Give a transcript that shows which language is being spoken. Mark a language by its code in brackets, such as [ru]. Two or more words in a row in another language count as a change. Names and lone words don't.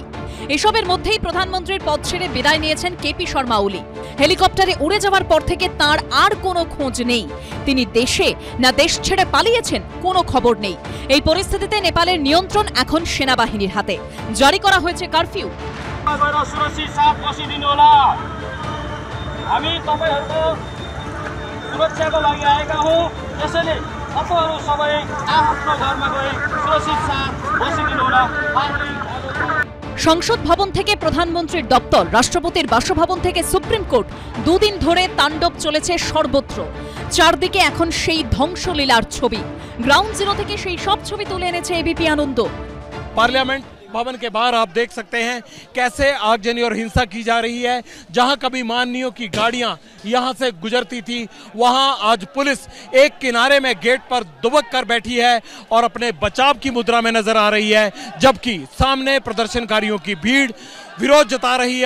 [bn] এসবের মধ্যেই প্রধানমন্ত্রীর পদ ছেড়ে বিদায় নিয়েছেন কেপি শর্মা ওলি। হেলিকপ্টারে উড়ে যাওয়ার পর থেকে তাঁর আর কোনো খোঁজ নেই। তিনি দেশে না দেশ ছেড়ে পালিয়েছেন, কোনো খবর নেই। এই পরিস্থিতিতে নেপালের নিয়ন্ত্রণ এখন সেনাবাহিনীর হাতে। জারি করা হয়েছে কারফিউ। [ne] हामी तपाईहरुको सुरक्षाको लागि आएका हौं, त्यसैले तपाईहरु सबै आफ्नो घरमा गई सुरक्षित साथ बसिदिनु होला। [bn] সংসদ ভবন থেকে প্রধানমন্ত্রীর দপ্তর, রাষ্ট্রপতির বাসভবন থেকে সুপ্রিম কোর্ট, দুদিন ধরে তাণ্ডব চলেছে সর্বত্র। চারদিকে এখন সেই ধ্বংসলীলার ছবি। [en] ground zero [bn] থেকে সেই সব ছবি তুলে এনেছে এবিপি আনন্দ। [hi] पार्लियामेंट भवन के बाहर आप देख सकते हैं कैसे आगजनी और हिंसा की जा रही है। जहां कभी माननीयों की गाड़ियां यहां से गुजरती थी, वहां आज पुलिस एक किनारे में गेट पर दुबक कर बैठी है और अपने बचाव की मुद्रा में नजर आ रही है, जबकि सामने प्रदर्शनकारियों की भीड़ विरोध जता रही है।